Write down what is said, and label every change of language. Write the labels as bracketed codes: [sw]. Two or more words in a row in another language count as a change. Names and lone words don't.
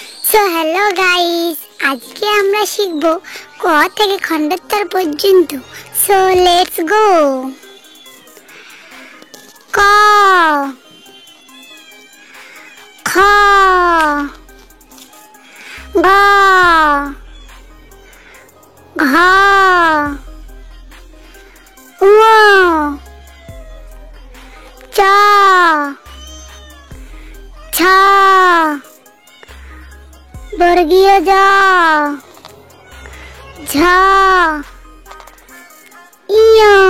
[en] so hello guys, [bn] আজকে আমরা শিখব ক থেকে খণ্ডান্তর পর্যন্ত। [en] so let's go. [bn] ক, খ, গ, ঘ, ঙ, চ, ছ, বর্গীয় জ, ঝ, ইয়,